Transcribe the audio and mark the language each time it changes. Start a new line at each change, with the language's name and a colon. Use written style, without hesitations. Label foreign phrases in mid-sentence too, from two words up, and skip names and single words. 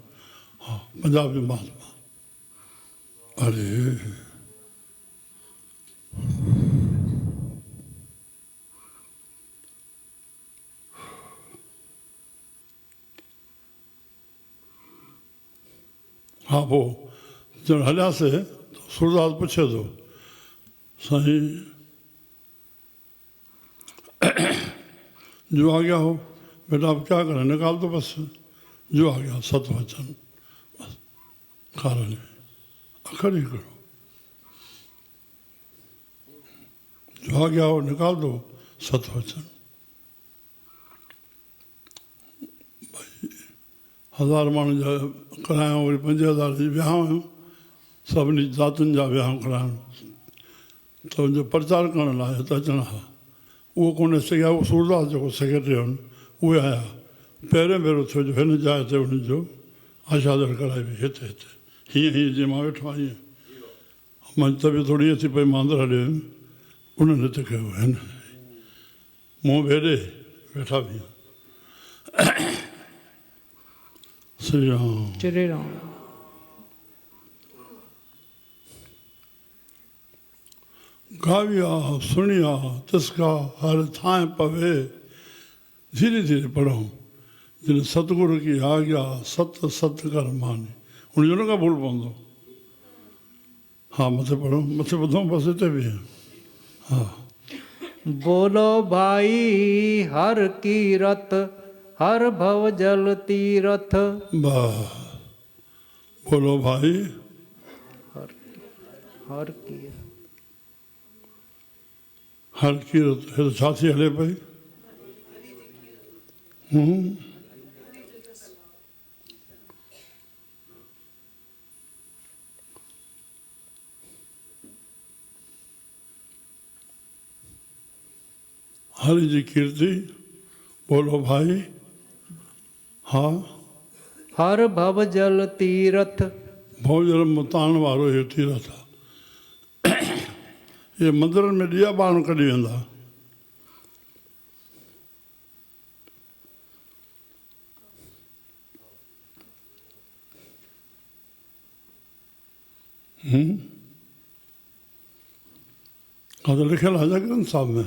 Sindhi: हा। पंजाबी महात्मा। अरे हा। पोइ ॼण हलियासीं त सूरदास पुछे थो,
Hindi: साईं जो आ गया हो बेटा, अब क्या करें? निकाल दो बस। जो आ गया सत वचन। बस कारण अखर ही करो। जो आ गया हो निकाल दो सत वचन।
Sindhi: 1000 माण्हुनि जा करायूं, वरी 5000 जी विहांउ हुयूं, सभिनी ज़ातियुनि जा विहांउ करायूं, त हुनजो प्रचार करण लाइ हिते अचणु हा। उहो कोन सघिया, उहो सूरदास जेको सेक्रेटरी हुअनि उहे आया। पहिरियों भेरो थियो जो हिन जाइ ते हुनजो आशादर कराई हुई, हिते हीअं जीअं मां वेठो आहियां हीअं। मुंहिंजी तबियत थोरी ईअं थी पई, मां अंदरि हली वियुमि, उन्हनि हिते कयो हिन, मूं बि हेॾे वेठा बि। श्री राम श्री राम।
Punjabi: गाविया सुनिया तिसका हर थाएं पवे,
Hindi: धीरे धीरे पढ़ो, जिन सतगुरु की आज्ञा सत सत कर मानी।
Sindhi: हुनजो न का भूल पवंदो। हा मथे पढ़ो, मथे ॿुधो, बसि हिते बि हा।
Hindi: बोलो भाई हर कीरत, हर भव जल तीरथ। वाह, बोलो भाई हर हर कीरत।
Sindhi: हर कीरत, हिते छा थी हले पई? हरि जी कीर्ति, बोलो भाई। हाँ,
Hindi: हर भव जल तीरथ।
Sindhi: भवजल मुतान वारो इहो तीरथ आहे। ये मंदरनि में ॾिया ॿारण कढी वेंदा। हा त लिखियलु आहे न ग्रंथ साहिब में।